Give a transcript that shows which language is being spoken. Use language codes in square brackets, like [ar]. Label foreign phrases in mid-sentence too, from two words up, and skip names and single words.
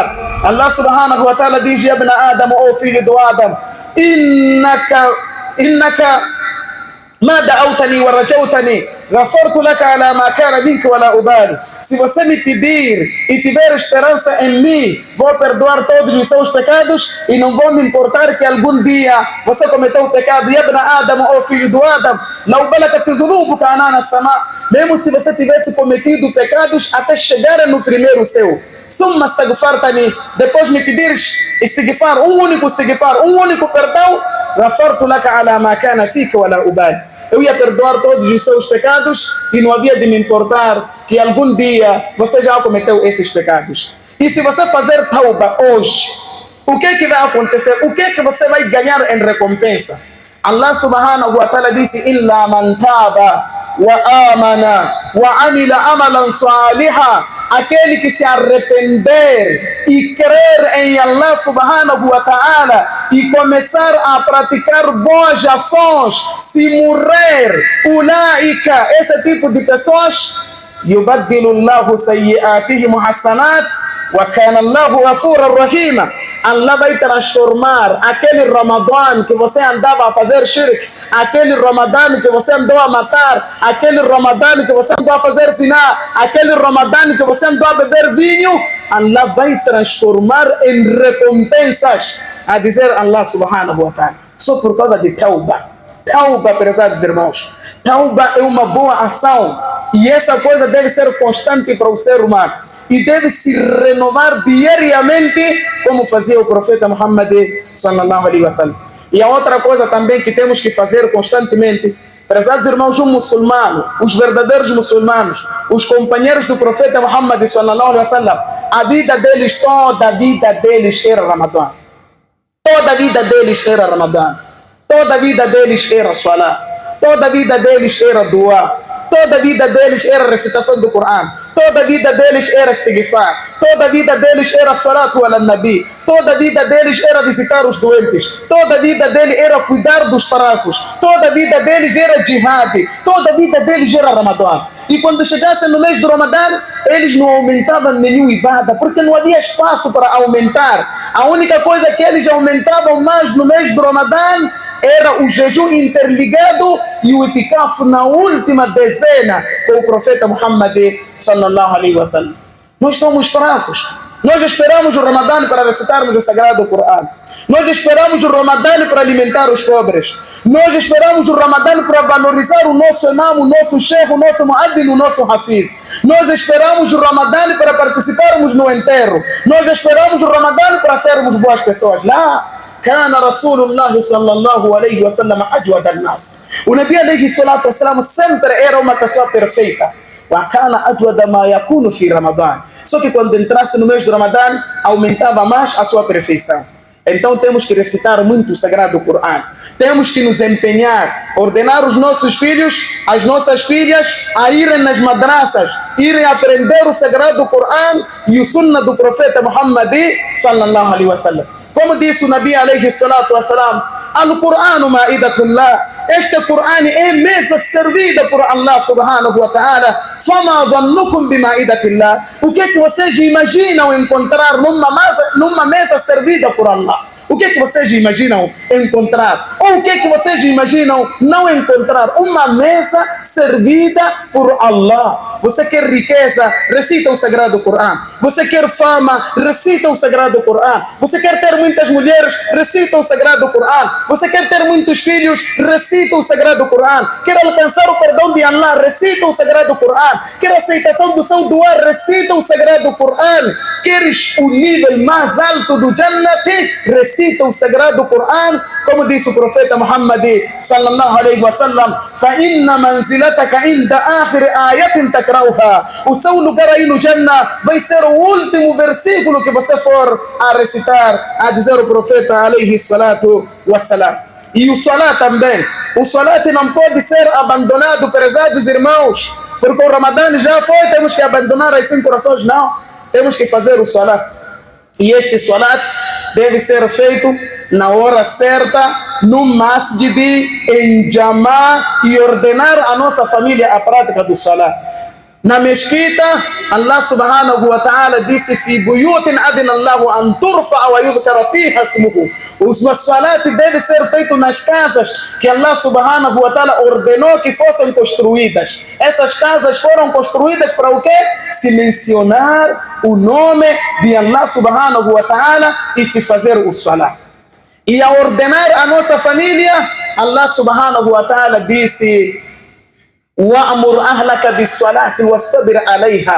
[ar] الله سبحانه وتعالى diz: يا ابن آدم, [pt] ó filho do Adam, [ar] إنك ما دعوتني ورجوتني غفرت لك على ما كان منك ولا أبالي. [pt] Se você me pedir e tiver esperança em mim, vou perdoar todos os seus pecados e não vou me importar que algum dia você cometeu o pecado. [ar] يا ابن آدم, [pt] ó filho do Adam, [ar] لو بلغت ذنوبك عنان السماء. [pt] Mesmo se você tivesse cometido pecados até chegar no primeiro céu, [ar] ثم استغفرتني, [pt] depois me pedires istighfar, um único istighfar, um único perdão, [ar] غفرت لك على ما كان فيك ولا أبالي. [pt] Eu ia perdoar todos os seus pecados e não havia de me importar que algum dia você já cometeu esses pecados. E se você fazer tauba hoje, o que é que vai acontecer? O que é que você vai ganhar em recompensa? [ar] الله سبحانه وتعالى disse: إلا من تاب وآمن وعمل عملا صالحا. [pt] Aquele que se arrepender e crer em [ar] الله سبحانه وتعالى [pt] e começar a praticar boas ações, se morrer, ulaika, esse tipo de pessoas, [ar] يبدل الله سيئاتهم حسنات وكان الله غفورا رحيما. [pt] Allah vai transformar aquele Ramadã que você andava a fazer shirk, aquele Ramadã que você andou a matar, aquele Ramadã que você andou a fazer zina, aquele Ramadã que você andou a beber vinho, Allah vai transformar em recompensas, a dizer [ar] الله سبحانه وتعالى, [pt] só por causa de tauba. Tauba, prezados irmãos, tauba é uma boa ação e essa coisa deve ser constante para o ser humano e deve se renovar diariamente, como fazia o profeta Muhammad [ar] صلى الله عليه وسلم. [pt] E a outra coisa também que temos que fazer constantemente, prezados irmãos, um muçulmano, os verdadeiros muçulmanos, os companheiros do profeta Muhammad [ar] صلى الله عليه وسلم, [pt] a vida deles, toda a vida deles era Ramadã. Toda a vida deles era Ramadã. Toda a vida deles era Salah. Toda a vida deles era Dua. Toda a vida deles era recitação do Corão. Toda a vida deles era istighfar. Toda a vida deles era [ar] الصلاة على النبي. [pt] Toda a vida deles era visitar os doentes. Toda a vida deles era cuidar dos fracos. Toda a vida deles era jihad. Toda a vida deles era Ramadã. E quando chegassem no mês do Ramadã, eles não aumentavam nenhum ibada, porque não havia espaço para aumentar. A única coisa que eles aumentavam mais no mês do Ramadã era o jejum interligado e o itikaf na última dezena com o profeta Muhammad [ar] صلى الله عليه وسلم. [pt] Nós somos fracos. Nós esperamos o Ramadã para recitarmos o Sagrado Corão. Nós esperamos o Ramadã para alimentar os pobres. Nós esperamos o Ramadã para valorizar o nosso imam, o nosso sheikh, o nosso muaddin, o nosso hafiz. Nós esperamos o Ramadã para participarmos no enterro. Nós esperamos o Ramadã para sermos boas pessoas. Lá. [ar] كان رسول الله صلى الله عليه وسلم أجود الناس. [pt] O Nabi [ar] عليه الصلاة والسلام [pt] sempre era uma pessoa perfeita. [ar] وكان أجود ما يكون في رمضان. [pt] Só que quando entrasse no mês do Ramadã, aumentava mais a sua perfeição. Então temos que recitar muito o Sagrado Corão. Temos que nos empenhar, ordenar os nossos filhos, as nossas filhas, a irem nas madraças, irem aprender o Sagrado Corão e o Sunnah do Profeta Muhammad [ar] صلى الله عليه وسلم. [pt] Como disse o Nabi [ar] عليه الصلاة والسلام, القرآن مأدبة الله. [pt] Este Qur'an é mesa servida por [ar] الله سبحانه وتعالى. فما ظنكم بمأدبة الله. [pt] O que é que vocês imaginam encontrar numa mesa servida por Allah? O que é que vocês imaginam encontrar? Ou o que é que vocês imaginam não encontrar? Uma mesa servida por Allah. Você quer riqueza? Recita o Sagrado Corão. Você quer fama? Recita o Sagrado Corão. Você quer ter muitas mulheres? Recita o Sagrado Corão. Você quer ter muitos filhos? Recita o Sagrado Corão. Quer alcançar o perdão de Allah? Recita o Sagrado Corão. Quer aceitação do seu doar? Recita o Sagrado Corão. Queres o nível mais alto do Jannati? Recita o Sagrado Corão, como disse o profeta Muhammad [ar] صلى الله عليه وسلم, فَإِنَّ مَنْزِلَتَكَ عِنْدَ آخِرِ آيَةٍ تَقْرَأُهَا. [pt] O seu lugar aí no Jannah vai ser o último versículo que você for a recitar, a dizer o profeta [ar] عليه الصلاة والسلام. [pt] E o salat também. O salat não pode ser abandonado, prezados irmãos, porque o Ramadã já foi, temos que abandonar as 5 orações, não. Temos que fazer o salat. E este salat deve ser feito na hora certa, no masjid, em jamá, e ordenar a nossa família a prática do salat. Na mesquita, [ar] الله سبحانه وتعالى disse: "في بيوت أذن الله أن ترفع ويذكر فيها اسمه." [pt] O salat deve ser feito nas casas que [ar] الله سبحانه وتعالى [pt] ordenou que fossem construídas. Essas casas foram construídas para o quê? Se mencionar o nome de [ar] الله سبحانه وتعالى [pt] e se fazer o salat. E a ordenar a nossa família, [ar] الله سبحانه وتعالى disse: وَأَمُرْ أَهْلَكَ بِالصَّلَاةِ وَاسْتَبِرْ عَلَيْهَا.